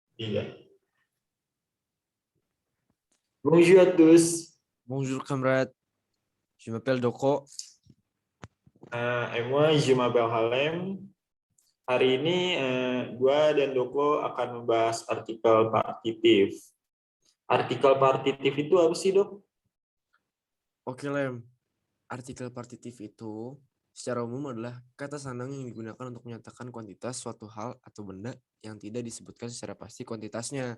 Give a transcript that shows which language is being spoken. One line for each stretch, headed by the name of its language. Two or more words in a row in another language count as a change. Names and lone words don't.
French: Iya. Bonjour à tous. Bonjour camarade, je m'appelle Doko. Et moi, je m'appelle Halem.
Indonesian: Hari ini gua dan Doko akan membahas artikel partitif. Artikel partitif itu apa sih, Dok? Oke Lem, artikel partitif itu secara umum adalah kata sandang yang digunakan untuk menyatakan kuantitas suatu hal atau benda yang tidak disebutkan secara pasti kuantitasnya.